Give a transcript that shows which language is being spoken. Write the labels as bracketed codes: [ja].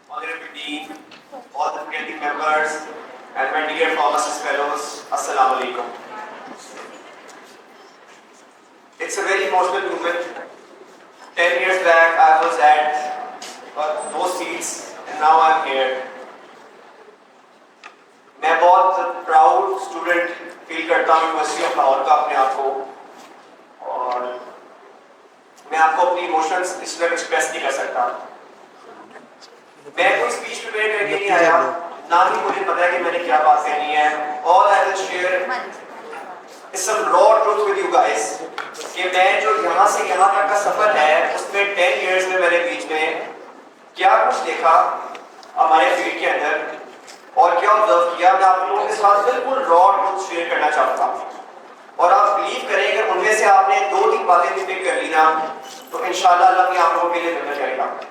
[en] Honorable Dean, all the faculty members, and my dear pharmacist fellows, Assalamu alaikum. It's a very emotional moment. 10 years back, I was at those seats, and now I'm here. [ur] میں بہت proud student فیل کرتا ہوں university of Lahore کا اپنے آپ کو, اور میں آپ کو اپنی ایموشنس اس وقت ایکسپریس نہیں کر سکتا. میں کوئی اسپیچ پریپیئر کر کے نہیں آیا, نہ ہی مجھے پتا ہے کہ میں نے کیا بات کہنی ہے. [en] All I will share is some raw truth with you guys. [ur] کہ میں جو یہاں سے یہاں تک کا سفر ہے اس میں 10 ایئرس میں نے بیچ میں کیا کچھ دیکھا ہمارے فیلڈ کے اندر اور کیا آبزرو کیا, میں آپ لوگوں کے ساتھ بالکل را ٹروتھ شیئر کرنا چاہتا ہوں. اور آپ بلیو کریں کہ ان میں سے آپ نے 2-3 باتیں بھی پک کر لی نا تو انشاءاللہ اللہ بھی آپ لوگوں کے لیے بہتر کرے گا.